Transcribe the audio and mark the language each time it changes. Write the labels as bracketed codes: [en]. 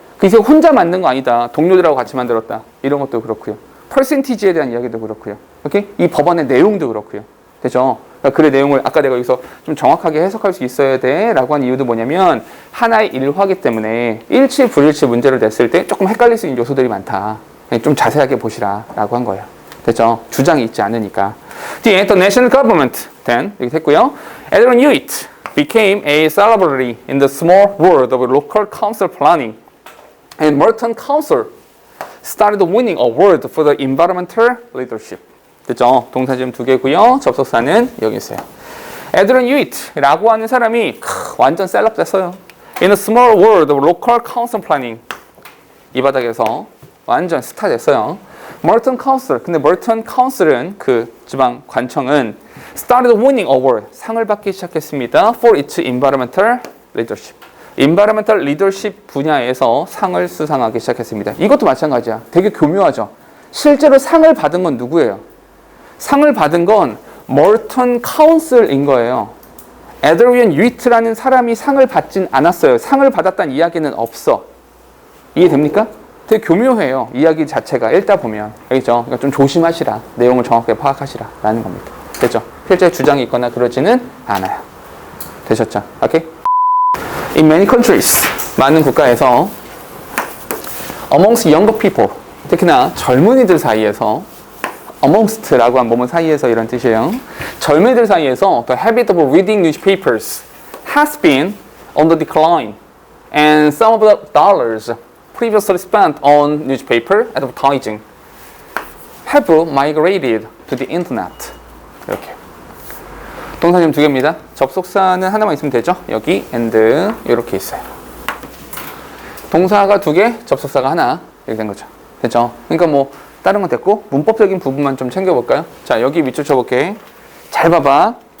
[ko] 그게 혼자 만든 거 아니다. 동료들하고 같이 만들었다. 이런 것도 그렇고요. 퍼센티지에 대한 이야기도 그렇고요. 오케이? 이 법안의 내용도 그렇고요. 되죠? 그러니까 글의 내용을 아까 내가 여기서 좀 정확하게 해석할 수 있어야 돼 라고 한 이유도 뭐냐면 하나의 일화기 때문에 일치 불일치 문제를 냈을 때 조금 헷갈릴 수 있는 요소들이 많다. 좀 자세하게 보시라 라고 한 거예요. 됐죠? 주장이 있지 않으니까. [en] 뒤에 the national government then [ko] 이렇게 됐고요. [en] Adrian Hewitt became a celebrity in the small world of local council planning, and Merton Council started winning awards for the environmental leadership. [ko] 됐죠? 동사 지금 두 개고요. 접속사는 여기 있어요. Adrian Hewitt라고 하는 사람이 완전 셀럽 됐어요. [en] In a small world of local council planning. [ko] 이 바닥에서 완전 스타 됐어요. Merton Council. 근데 Merton Council은 그 지방 관청은 [en] started winning award. [ko] 상을 받기 시작했습니다. [en] For its environmental leadership. [ko] environmental leadership 분야에서 상을 수상하기 시작했습니다. 이것도 마찬가지야. 되게 교묘하죠. 실제로 상을 받은 건 누구예요? 상을 받은 건 Merton Council인 거예요. Adrian Hewitt라는 사람이 상을 받진 않았어요. 상을 받았다는 이야기는 없어. 이해됩니까? 되게 교묘해요. 이야기 자체가 읽다 보면. 알겠죠? 그러니까 좀 조심하시라. 내용을 정확하게 파악하시라. 라는 겁니다. 됐죠? 필자의 주장이 있거나 그러지는 않아요. 되셨죠? 오케이? [en] In many countries, [ko] 많은 국가에서 [en] amongst younger people, [ko] 특히나 젊은이들 사이에서 amongst라고 한 뭐뭐 사이에서 이런 뜻이에요. 젊은이들 사이에서 [en] the habit of reading newspapers has been on the decline, and some of the dollars previously spent on newspaper advertising have migrated to the internet. [ko] 이렇게. 동사 지금 두 개입니다. 접속사는 하나만 있으면 되죠? 여기 and 이렇게 있어요. 동사가 두 개, 접속사가 하나 이렇게 된 거죠. 됐죠? 그러니까 뭐 다른 건 됐고 문법적인 부분만 좀 챙겨볼까요? 자, 여기 밑줄 쳐볼게. 잘 봐봐.